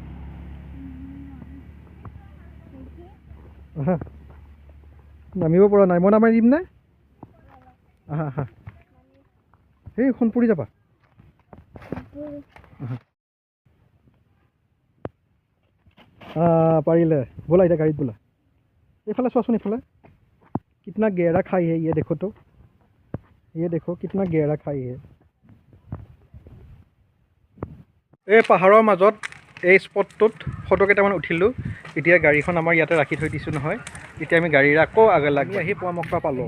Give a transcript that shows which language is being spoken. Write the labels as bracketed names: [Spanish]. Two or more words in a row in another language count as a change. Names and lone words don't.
[Assamese] আহা নামিব পৰা নাই মই নামাই দিম নে আহা এই এখন পৰি যাবা পাৰিলে ব'লা এতিয়া গাড়ীত ব'লা এইফালে চোৱাচোন এইফালে [Hindi] कितना गहरा खाई है ये देखो तो ये देखो कितना गहरा खाई है [Assamese] এই পাহাৰৰ মাজত এই স্পটটোত ফটো কেইটামান উঠিলোঁ। এতিয়া গাড়ীখন আমাৰ ইয়াতে ৰাখি থৈ দিছোঁ নহয়। এতিয়া আমি গাড়ীৰে আকৌ লাগি আহি পুৱামক্কা পালোঁ।